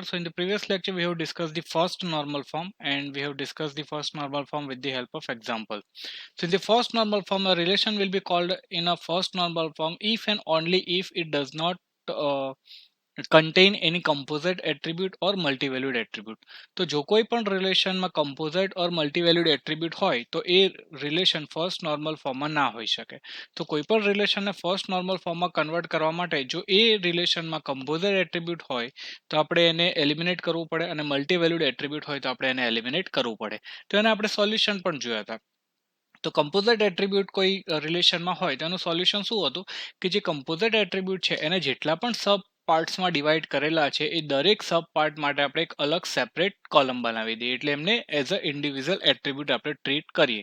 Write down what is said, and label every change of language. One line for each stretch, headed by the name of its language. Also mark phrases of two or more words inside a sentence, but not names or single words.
English: So in the previous lecture we have discussed the first normal form and we have discussed the first normal form with the help of example. So in the first normal form a relation will be called in a first normal form if and only if it does not contain any composite attribute or multivalued attribute.
Gujarati: તો જો કોઈ પણ રિલેશનમાં
English: composite or multivalued attribute
Gujarati: હોય તો એ રિલેશન
English: first normal formમાં
Gujarati: ના હોઈ શકે. તો કોઈ પણ રિલેશનને
English: first normal formમાં
Gujarati: કન્વર્ટ કરવા માટે જો એ રિલેશનમાં
English: composite attribute
Gujarati: હોય તો આપણે એને એલિમિનેટ કરવું પડે અને
English: multivalued attribute
Gujarati: હોય તો આપણે એને એલિમિનેટ કરવું પડે. તો એને આપણે સોલ્યુશન પણ જોયા હતા. તો
English: composite attribute
Gujarati: કોઈ રિલેશનમાં હોય તેનું સોલ્યુશન શું હતું કે જે
English: composite attribute
Gujarati: છે એને જેટલા પણ
English: sub partsમાં
Gujarati: ડિવાઈડ કરેલા છે એ દરેક
English: sub part
Gujarati: માટે આપણે એક અલગ
English: separate column
Gujarati: બનાવી દઈએ એટલે એમને
English: as a individual attribute
Gujarati: આપણે ટ્રીટ કરીએ.